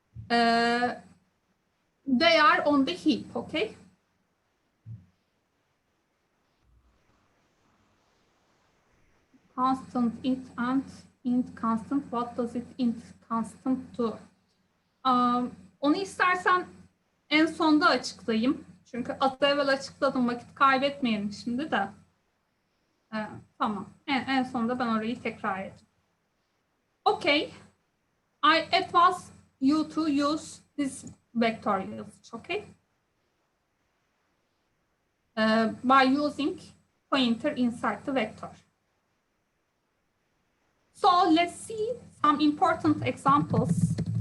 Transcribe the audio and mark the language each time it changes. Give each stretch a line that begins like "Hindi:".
English: They are on the heap, okay? Constant int and int constant. What does it int constant do?
Turkish: Onu istersen en sonda açıklayayım. Çünkü az evvel açıkladım, vakit kaybetmeyelim şimdi de. Tamam. En sonunda ben orayı tekrar edeyim.
English: Okay, I advise you to use this vector usage, okay? By using pointer inside the vector. So let's see some important examples.